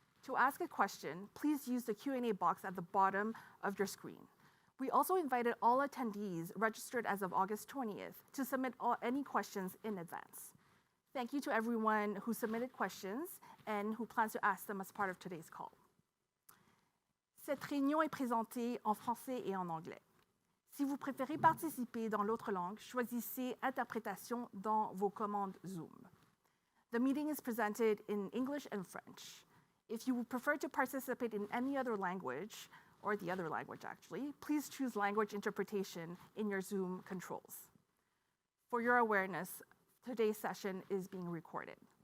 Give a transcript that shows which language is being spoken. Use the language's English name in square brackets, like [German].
[English] To ask a question, please use the Q&A box at the bottom of your screen. We also invited all attendees registered as of August 20th to submit any questions in advance. Thank you to everyone who submitted questions and who plans to ask them as part of today's call. [French] Cette réunion est présentée en français et en anglais. Si vous préférez participer dans l'autre langue, choisissez Interprétation dans vos commandes Zoom. [English] The meeting is presented in English and French. If you would prefer to participate in any other language, or the other language actually, please choose language interpretation in your Zoom controls. For your awareness, today's session is being recorded.